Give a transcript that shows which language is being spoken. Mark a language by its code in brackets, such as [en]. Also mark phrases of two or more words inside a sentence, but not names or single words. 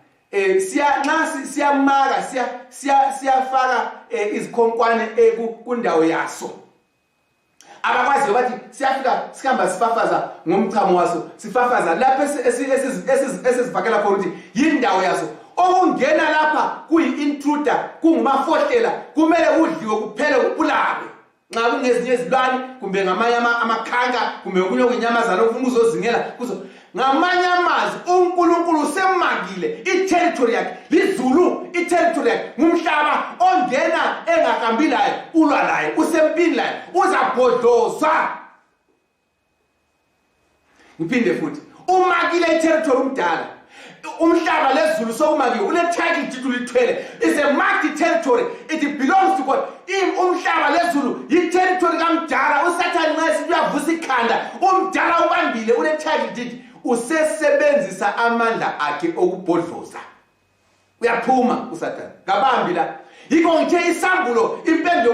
[nd] siyamaka siyafaka izikhonkwane kundawo yaso abakwazi bathi siyafika sikhamba sifafaza ngomchamo waso sifafaza lapha esizivakela khona ukuthi yindawo yaso okungena lapha kuyi-intruder kungumafohlela kumele udliwe kuphele kubulawe nxa kungezinye izilwane kumbe ngamanye amakhanka kumbe okunye okuyinyamazana okufuna uzozingela kuzo ngamanye amazwi uNkulunkulu semakile iterritory yakhe lizulu iterritory yakhe ngumhlaba ongena engahambi laye ulwa laye usempini laye uzabhodlozwa ngiphinde futhi umakile iterritory umdala umhlaba lezulu sokumakiwe une- [en] title deed [nd] ulithwele [en] is a marked territory it belongs to God [nd] umhlaba lezulu yi-territory kamdala usathane nxa esithi uyavusa ikhanda umdala ubambile une- [en] title deed [nd] usesebenzisa amandla akhe okubhodloza uyaphuma usathane ngabambi la yikho ngithe isambulo impendulo